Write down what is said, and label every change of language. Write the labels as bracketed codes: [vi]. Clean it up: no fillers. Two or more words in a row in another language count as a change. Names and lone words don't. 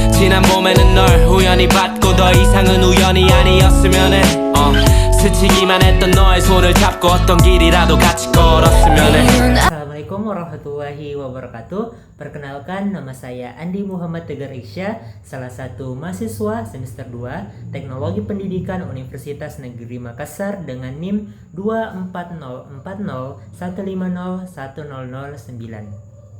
[ko] 지난 봄에는 널 우연히 봤고 더 이상은 우연이 아니었으면 해 스치기만 했던 너의 손을 잡고 어떤 길이라도 같이 걸었으면 해. [id] Assalamualaikum warahmatullahi wabarakatuh. Perkenalkan, nama saya Andi Muhammad Tegar Iksya, salah satu mahasiswa semester 2 Teknologi Pendidikan Universitas Negeri Makassar dengan NIM 24040150109.